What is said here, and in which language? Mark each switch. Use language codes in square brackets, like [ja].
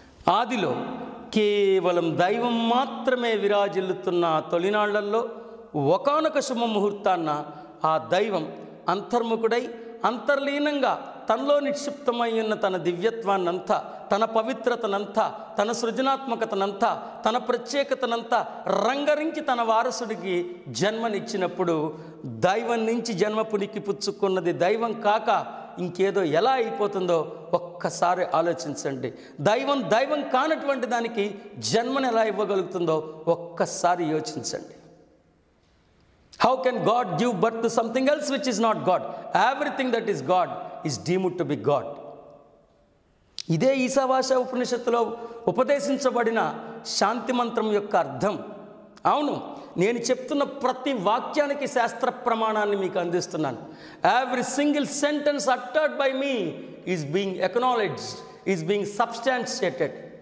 [te] ఆదిలో కేవలం దైవం మాత్రమే విరాజిల్లుతున్న తొలినాళ్లలో ఒకానొక శుభముహూర్తాన్న ఆ దైవం అంతర్ముఖుడై అంతర్లీనంగా తనలో నిక్షిప్తమై ఉన్న తన దివ్యత్వాన్నంతా, తన పవిత్రతనంతా, తన సృజనాత్మకతనంతా, తన ప్రత్యేకతనంతా రంగరించి తన వారసుడికి జన్మనిచ్చినప్పుడు దైవం నుంచి జన్మ పునికి పుచ్చుకున్నది దైవం కాక ఇంకేదో ఎలా అయిపోతుందో ఒక్కసారి ఆలోచించండి. దైవం కానటువంటి దానికి జన్మను ఎలా ఇవ్వగలుగుతుందో ఒక్కసారి యోచించండి. [en] How can God give birth to something else which is not God? Everything that is God is deemed to be God. [te] ఇదే ఈశావాస ఉపనిషత్తులో ఉపదేశించబడిన శాంతి మంత్రం యొక్క అర్థం. అవును, నేను చెప్తున్న ప్రతి వాక్యానికి శాస్త్ర ప్రమాణాన్ని మీకు అందిస్తున్నాను. [en] Every single sentence uttered by me is being acknowledged, is being substantiated.